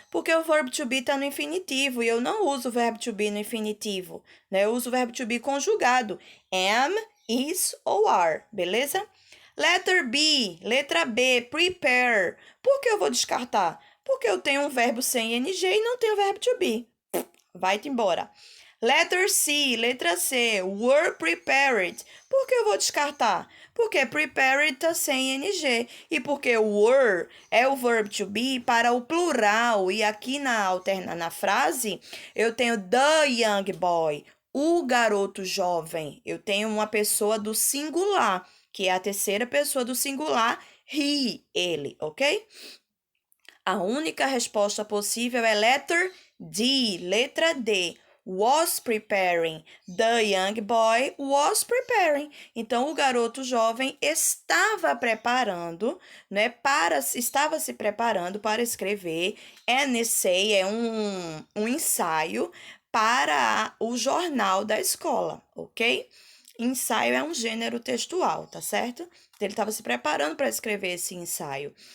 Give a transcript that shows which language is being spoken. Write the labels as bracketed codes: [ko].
[pt] Porque o verbo to be está no infinitivo e eu não uso o verbo to be no infinitivo, né? Eu uso o verbo to be conjugado. Am, is ou are, beleza? [en] Letter B, [pt] letra B, prepare. Por que eu vou descartar? Porque eu tenho um verbo sem ing e não tenho verbo to be. Vai-te embora. [en] Letter C, [pt] letra C, [en] were prepared. [pt] Por que eu vou descartar? Porque prepared está sem ing. E porque were é o verb to be para o plural. E aqui na frase, eu tenho [en] the young boy, [pt] o garoto jovem. Eu tenho uma pessoa do singular, que é a terceira pessoa do singular, he, ele, ok? A única resposta possível é [en] letter D, [pt] letra D. [en] Was preparing. The young boy was preparing. [pt] Então, o garoto jovem estava preparando, né, estava se preparando para escrever [en] an essay, [pt] é um ensaio para o jornal da escola, ok? Ensaio é um gênero textual, tá certo? Ele estava se preparando para escrever esse ensaio.